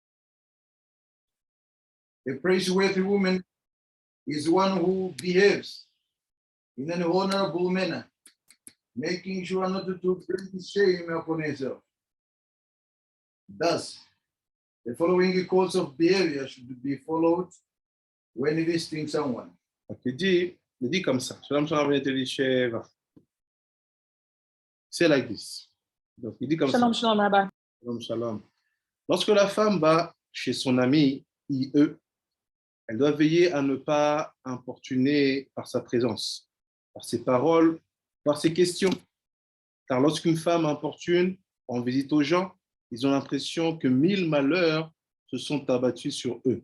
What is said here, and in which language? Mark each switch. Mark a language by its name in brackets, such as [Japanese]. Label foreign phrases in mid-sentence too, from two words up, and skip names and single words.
[English] A praiseworthy woman is one who behaves in an honorable manner, making sure not to bring shame upon herself. Thus, the following course of behavior should be followed when visiting someone. [French] Il dit comme ça. [Hebrew] שלום שלום, [French] c'est [English] like this. [French] Donc, il dit comme Shalom, ça. shalom, Rabbi. [Hebrew] שלום שלום. [French] Lorsque la femme va chez son ami IE, elle doit veiller à ne pas importuner par sa présence, par ses paroles, par ses questions. Car lorsqu'une femme importune en visite aux gens, ils ont l'impression que 1000 malheurs se sont abattus sur eux.